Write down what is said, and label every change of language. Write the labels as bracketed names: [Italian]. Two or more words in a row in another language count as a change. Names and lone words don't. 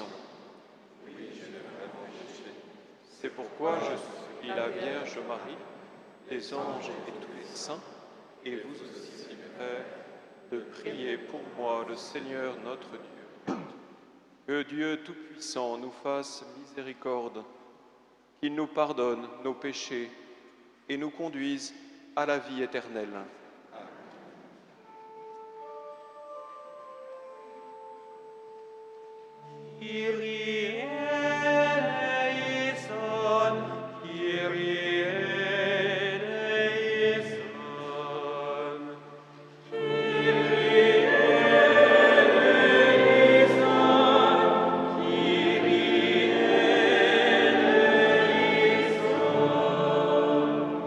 [French] Oui, je n'ai vraiment péché. C'est pourquoi je supplie la Vierge Marie, les anges et tous les saints, et vous aussi, frères, de prier pour moi le Seigneur notre Dieu. Que Dieu Tout-Puissant nous fasse miséricorde, qu'il nous pardonne nos péchés et nous conduise à la vie éternelle. [Greek] Kyrie eleison, Kyrie eleison. Kyrie eleison, Kyrie eleison.